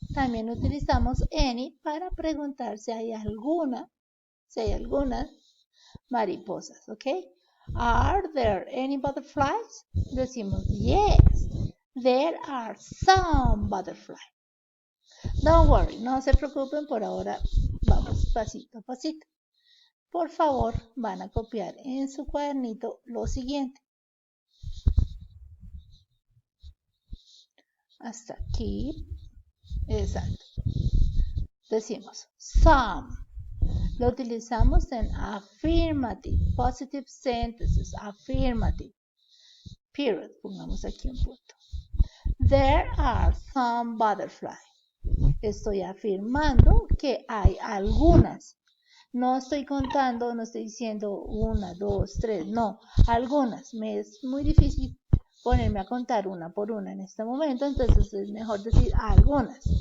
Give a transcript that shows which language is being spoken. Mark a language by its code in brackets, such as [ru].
[es] También utilizamos any para preguntar si hay algunas mariposas, ¿ok? [en] Are there any butterflies? Decimos yes, there are some butterflies. Don't worry, [es] no se preocupen, por ahora vamos pasito a pasito. Por favor, van a copiar en su cuadernito lo siguiente. Hasta aquí. Exacto. Decimos some. Lo utilizamos en [en] affirmative, positive sentences, affirmative. Period. [es] Pongamos aquí un punto. [en] There are some butterflies. [es] Estoy afirmando que hay algunas. No estoy contando, no estoy diciendo 1, 2, 3, no, algunas. Me es muy difícil ponerme a contar una por una en este momento, entonces es mejor decir algunas.